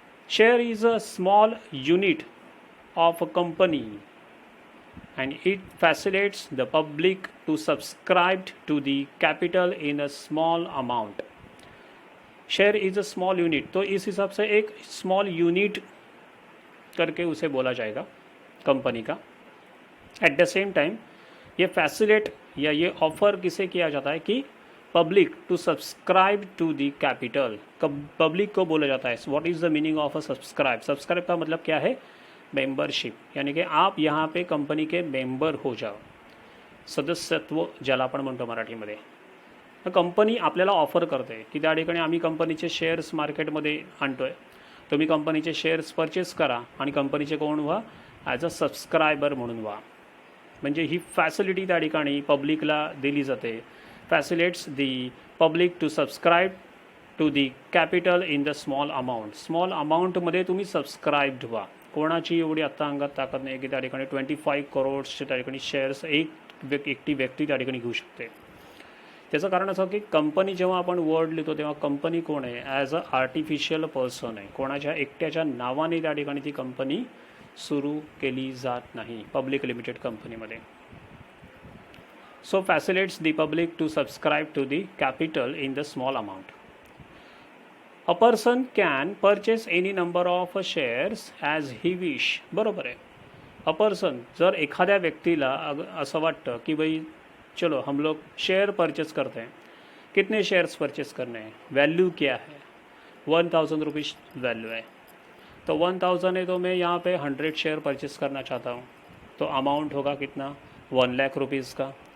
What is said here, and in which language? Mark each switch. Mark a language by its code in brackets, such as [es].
[en] Share is a small unit of a company and it facilitates the public to subscribe to the capital in a small amount. Share is a small unit, [hi] तो इस हिसाब से एक small unit करके उसे बोला जाएगा company का. [en] at the same time [hi] ये फैसिलेट या ये ऑफर किसे किया जाता है कि [en] Public to subscribe to the capital. [hi] Public को बोला जाता है. [en] What is the meaning of a subscribe. [hi] Subscribe का मतलब क्या है, मेंबरशिप, यानी कि आप यहाँ पे कंपनी के मेंबर हो जाओ. [mr] सदस्यत्व ज्याला आपण म्हणतो मराठीमध्ये. कंपनी आपल्याला ऑफर करते की त्या ठिकाणी आम्ही कंपनीचे शेअर्स मार्केटमध्ये आणतोय, तुम्ही कंपनीचे शेअर्स परचेस करा आणि कंपनीचे कोण व्हा, [en] as a subscriber [mr] म्हणून व्हा. म्हणजे ही फॅसिलिटी त्या ठिकाणी पब्लिकला दिली जाते. [en] Facilitates the public to subscribe to the capital in the small amount. [mr] Small अमाऊंटमध्ये तुम्ही सबस्क्राईब्ड व्हा. कोणाची एवढी आत्ता अंगात ताकद नाही की त्या ठिकाणी 25 करोड्सचे त्या ठिकाणी शेअर्स एकटी व्यक्ती त्या ठिकाणी घेऊ शकते. त्याचं कारण असं की कंपनी जेव्हा आपण वर्ड लिहितो तेव्हा कंपनी कोण आहे, [en] as a artificial person [mr] आहे. कोणाच्या एकट्याच्या नावाने त्या ठिकाणी ती कंपनी सुरू केली जात नाही पब्लिक लिमिटेड कंपनीमध्ये. [en] So facilitates the public to subscribe to the capital in the small amount. A person can purchase any number of shares as he wish. [mr] बरोबर आहे. [hi] अ पर्सन, [mr] जर एखाद्या व्यक्तीला असं वाटतं की [hi] भाई चलो हम लोग शेयर परचेस करते हैं, कितने शेयर्स परचेस करने हैं, वैल्यू क्या है, 1000 रुपीज़ वैल्यू है, तो 1000 है तो मैं यहाँ पे 100 शेयर परचेस करना चाहता हूँ, तो अमाउंट होगा कितना, 1 लाख रुपीज़ का.